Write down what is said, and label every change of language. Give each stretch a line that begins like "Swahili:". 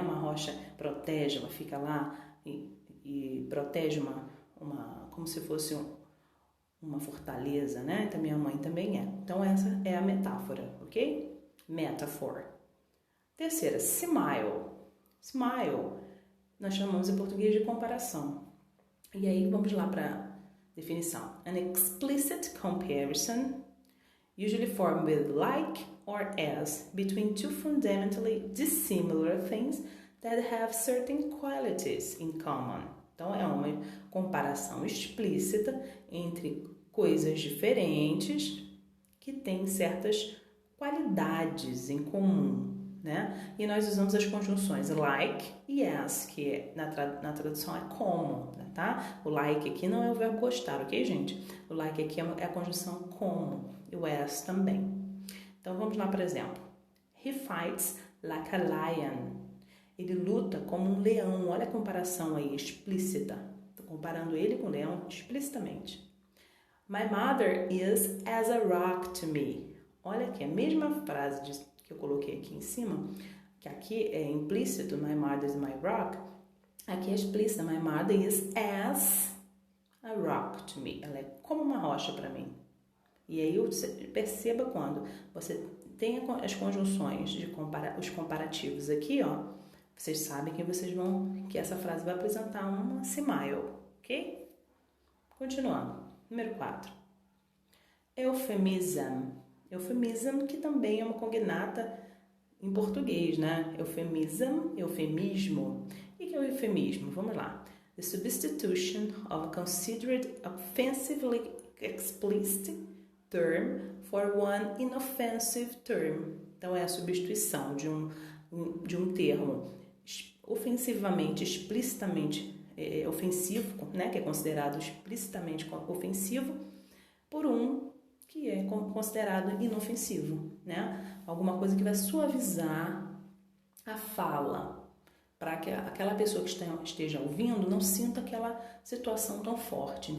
Portuguese: Uma rocha protege, ela fica lá e protege como se fosse uma fortaleza, né? Então, minha mãe também é. Então, essa é a metáfora, ok? Metaphor. Terceira, smile. Smile, nós chamamos em português de comparação. E aí, vamos lá para a definição.
English: An explicit comparison, usually formed with like or as, between two fundamentally dissimilar things that have certain qualities in common.
Portuguese: Então, é uma comparação explícita entre coisas diferentes que têm certas qualidades em comum, né? E nós usamos as conjunções like e as, que na tradução é como, tá? O like aqui não é o verbo gostar, ok, gente? O like aqui é a conjunção como, e o as também. Então, vamos lá, por exemplo.
English: He fights like a lion.
Portuguese: Ele luta como um leão. Olha a comparação aí, explícita. Estou comparando ele com o leão explicitamente.
English: My mother is as a rock to me.
Portuguese: Olha aqui, a mesma frase que eu coloquei aqui em cima, que aqui é implícito,
English: my mother is my rock.
Portuguese: Aqui é explícita,
English: my mother is as a rock to me.
Portuguese: Ela é como uma rocha para mim. E aí perceba quando você tem as conjunções, os comparativos aqui, ó, vocês sabem que essa frase vai apresentar uma smile, ok? Continuando. Número 4. Euphemism. Euphemism, que também é uma cognata em português, né? Eufemismo. O que é o eufemismo? Vamos lá.
English: The substitution of a considered offensively explicit term for one inoffensive term.
Portuguese: Então, é a substituição de um termo ofensivamente, explicitamente ofensivo, né, que é considerado explicitamente ofensivo, por um que é considerado inofensivo, né? Alguma coisa que vai suavizar a fala, para que aquela pessoa que esteja ouvindo não sinta aquela situação tão forte.